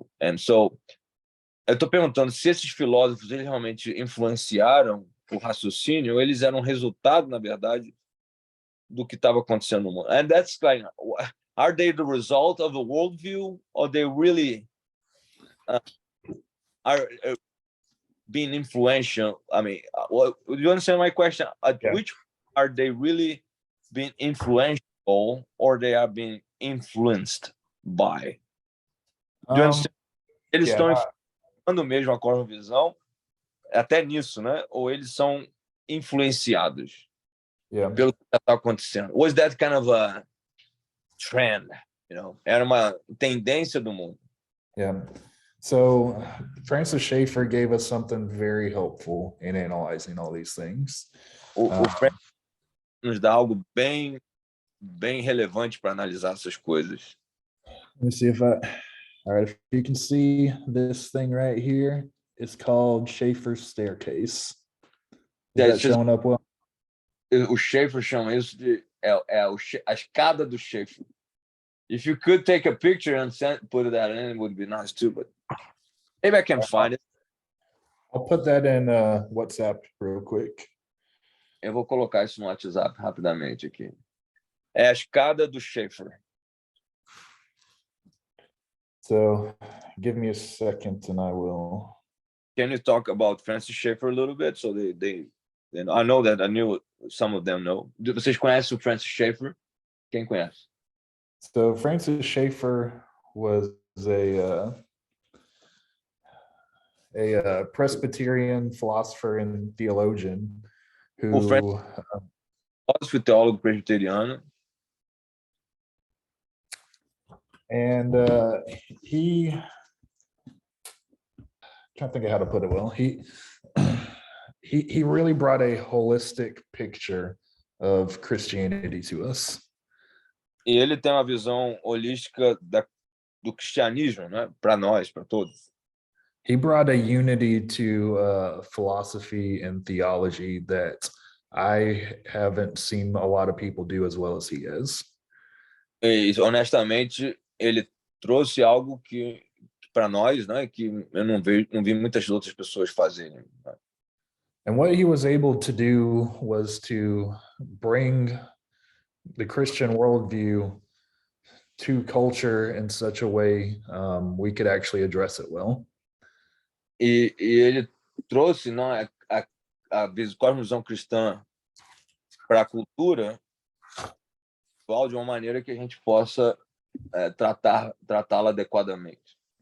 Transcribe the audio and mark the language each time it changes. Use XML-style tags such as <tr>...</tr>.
<en>And so</en> <pt>eu estou perguntando se esses filósofos eles realmente influenciaram o raciocínio, eles eram resultado, na verdade, do que estava acontecendo no mundo.</pt> <en>And that's like, are they the result of a worldview, or they really are being influential? I mean, do you understand my question? Yeah. Which are they really being influential, or they are being influenced by? Do you understand? Eles Yeah,</en> <pt>estão influenciando mesmo a cosmovisão, até nisso, né? Ou eles são influenciados</pt> <en>yeah.</en> <pt>pelo que está acontecendo?</pt> <en>Was that kind of a trend?</en> <pt>Era uma tendência do mundo.</pt> <en>Yeah. So Francis Schaeffer gave us something very helpful in analyzing all these things.</en> <pt>O Frank nos dá algo bem relevante para analisar essas coisas.</pt> <en>Let me see all right, if you can see this thing right here, it's called Schaeffer's staircase. Is that showing up well?</en> <pt>O Schaeffer chama isso de a escada do Schaeffer.</pt> <en>If you could take a picture and put that in, it would be nice too, but maybe I can find it. I'll put that in WhatsApp real quick.</en> <pt>Eu vou colocar isso no WhatsApp rapidamente aqui. É a escada do Schaeffer.</pt> <en>So give me a second and I will. Can you talk about Francis Schaeffer a little bit? So I know that I knew some of them know.</en> <pt>Vocês conhecem o Francis Schaeffer? Quem conhece?</pt> <en>So Francis Schaeffer was a Presbyterian philosopher and theologian who</en> <pt>Filósofo e teólogo presbiteriano.</pt> <en>and he trying to think of how to put it well. He really brought a holistic picture of Christianity to us.</en> <pt>E ele tem uma visão holística do cristianismo, né? Para nós, para todos.</pt> <en>He brought a unity to philosophy and theology that I haven't seen a lot of people do as well as he has.</en> <pt>E honestamente, ele trouxe algo que para nós, né, que eu não vi muitas outras pessoas fazerem. Né?</pt> <en>And what he was able to do was to bring the Christian worldview to culture in such a way we could actually address it well.</en> <pt>E ele trouxe, né, a cosmovisão cristã para a cultura de uma maneira que a gente possa tratá-la adequadamente.</pt>